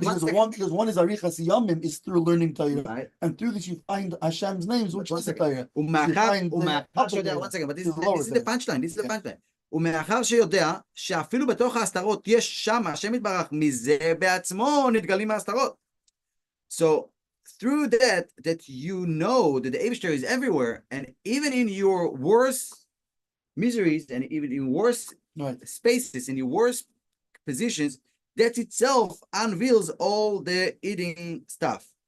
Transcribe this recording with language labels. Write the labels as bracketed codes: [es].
[en] because one is Arichas Yomim is through learning Torah. Right. And through this you find Hashem's names, which is the Torah. One second, but this is the punchline. This is the punchline. [he] ומאחר שיודע שאפילו בתוך ההסתרות יש שם השם יתברך מזה בעצמו נתגלים ההסתרות. [en] So through that you know that the Eibishter is everywhere, and even in your worst miseries and even in worse spaces, in your worst positions, that itself unveils all the hidden stuff.